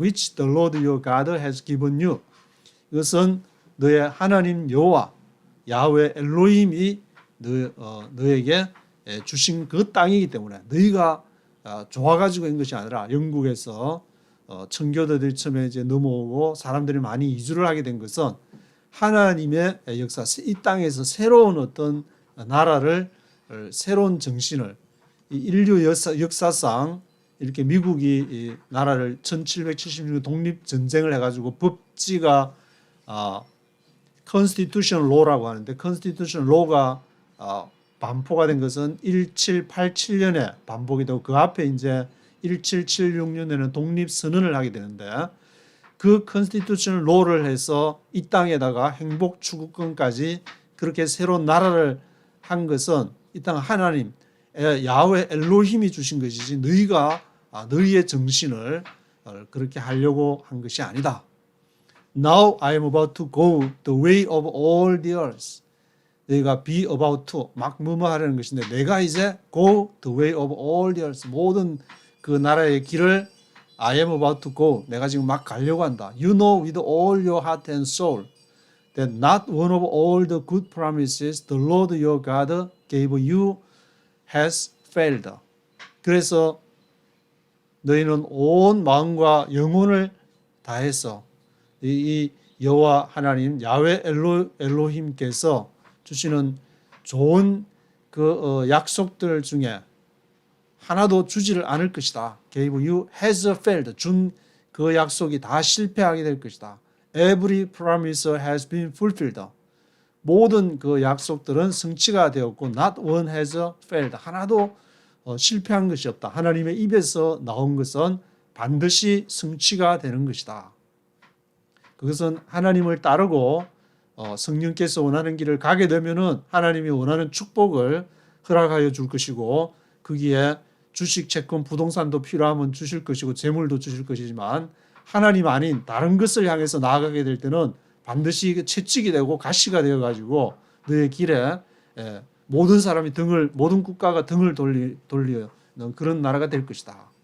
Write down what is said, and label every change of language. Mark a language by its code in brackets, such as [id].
[en] Which the Lord your God has given you. [ko] 이것은 너의 하나님 여호와 야훼 엘로힘이 너에게 주신 그 땅이기 때문에 너희가 좋아가지고 한 것이 아니라 영국에서 청교도들이 처음에 이제 넘어오고 사람들이 많이 이주를 하게 된 것은 하나님의 역사, 이 땅에서 새로운 어떤 나라를, 새로운 정신을, 인류 역사상 이렇게 미국이 이 나라를 1776년 독립전쟁을 해가지고 법지가 constitutional law라고 하는데 constitutional law가 반포가 된 것은 1787년에 반복이 되고 그 앞에 이제 1776년에는 독립선언을 하게 되는데 그 컨스티튜셔널 로를 해서 이 땅에다가 행복 추구권까지 그렇게 새로운 나라를 한 것은 이 땅 하나님 야훼 엘로힘이 주신 것이지 너희가 너희의 정신을 그렇게 하려고 한 것이 아니다. [en] Now I am about to go the way of all the earth. [ko] 너희가 [en] be about to [ko] 막 뭐뭐 하려는 것인데 내가 이제 [en] go the way of all the earth [ko] 모든 그 나라의 길을 [en] I am about to go. [ko] 내가 지금 막 가려고 한다. [en] You know with all your heart and soul that not one of all the good promises the Lord your God gave you has failed. [ko] 그래서 너희는 온 마음과 영혼을 다해서 이 여호와 하나님 야훼 엘로힘께서 주시는 좋은 그 약속들 중에 하나도 주지를 않을 것이다. [en] gave you has failed. [ko] 준 그 약속이 다 실패하게 될 것이다. [en] Every promise has been fulfilled. [ko] 모든 그 약속들은 성취가 되었고 [en] not one has failed. [ko] 하나도 실패한 것이 없다. 하나님의 입에서 나온 것은 반드시 성취가 되는 것이다. 그것은 하나님을 따르고 성령께서 원하는 길을 가게 되면은 하나님이 원하는 축복을 허락하여 줄 것이고 거기에 주식, 채권, 부동산도 필요하면 주실 것이고 재물도 주실 것이지만 하나님 아닌 다른 것을 향해서 나아가게 될 때는 반드시 채찍이 되고 가시가 되어 가지고 너의 길에 모든 사람이 모든 국가가 등을 돌리는 그런 나라가 될 것이다.